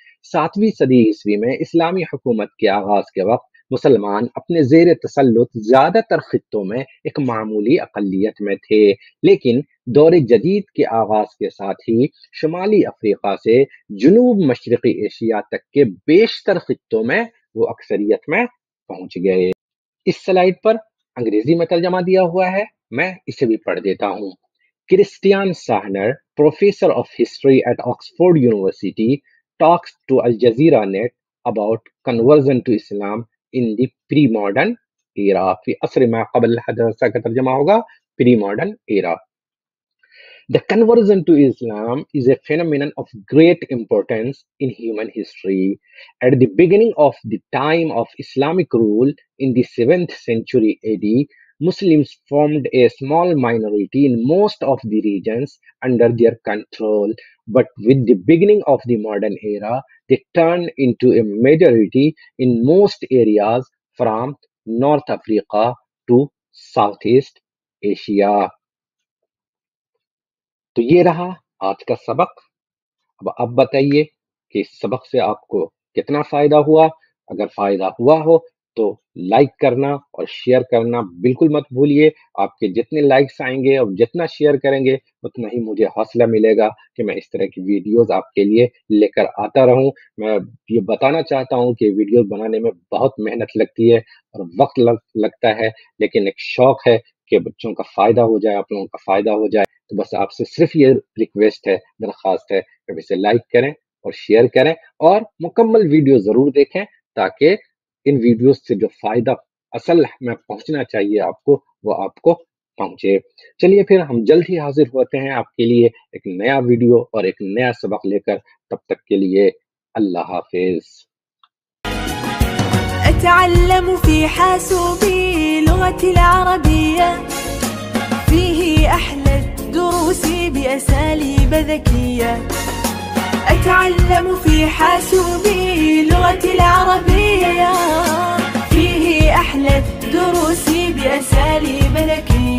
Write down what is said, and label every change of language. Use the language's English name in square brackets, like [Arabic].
[Hindi] 7वीं सदी ईस्वी में इस्लामी हुकूमत के आगाज़ के वक्त मुसलमान अपने ज़ेर तसल्लुत ज़्यादातर खित्तों में एक मामूली अक़लियत में थे, लेकिन दौर जदीद के आगाज़ के साथ ही शुमाली अफ्रीका से जुनूब मशरक़ी एशिया तक के बेशतर खित्तों में वो अक्सरियत में पहुँच गए। इस स्लाइड पर अंग्रेजी में तर्जमा दिया हुआ है, मैं इसे भी पढ़ देता हूँ। [English] Christian Sahner, professor of history at Oxford University, talks to Al Jazeera Net about conversion to Islam in the pre-modern era. [Arabic] في عصر ما قبل الحداثة [Hindi] का तर्जमा होगा [Arabic] pre-modern era. [English] The conversion to Islam is a phenomenon of great importance in human history. At the beginning of the time of Islamic rule in the 7th century AD, Muslims formed a small minority in most of the regions under their control, but with the beginning of the modern era, they turned into a majority in most areas from North Africa to Southeast Asia. [Hindi] तो ये रहा आज का सबक। अब बताइए कि इस सबक से आपको कितना फ़ायदा हुआ। अगर फ़ायदा हुआ हो तो लाइक करना और शेयर करना बिल्कुल मत भूलिए। आपके जितने लाइक्स आएंगे और जितना शेयर करेंगे उतना ही मुझे हौसला मिलेगा कि मैं इस तरह की वीडियोस आपके लिए लेकर आता रहूं। मैं ये बताना चाहता हूं कि वीडियोस बनाने में बहुत मेहनत लगती है और वक्त लगता है, लेकिन एक शौक है कि बच्चों का फ़ायदा हो जाए, आप लोगों का फ़ायदा हो जाए। तो बस आपसे सिर्फ ये रिक्वेस्ट है, दरख्वास्त है कि इसे लाइक करें और शेयर करें और मुकम्मल वीडियो ज़रूर देखें, ताकि इन वीडियोस से जो फ़ायदा असल में पहुंचना चाहिए आपको, वो आपको पहुंचे। चलिए फिर हम जल्द ही हाजिर होते हैं आपके लिए एक नया वीडियो और एक नया सबक लेकर। तब तक के लिए अल्लाह हाफिज़। [Arabic] أتعلم في حاسوبي لغتي العربية، فيه أحلى الدروس بأساليب ذكية. أتعلم في حاسوبي لغتي العربية، فيه أحلى الدروس بأساليب ذكية.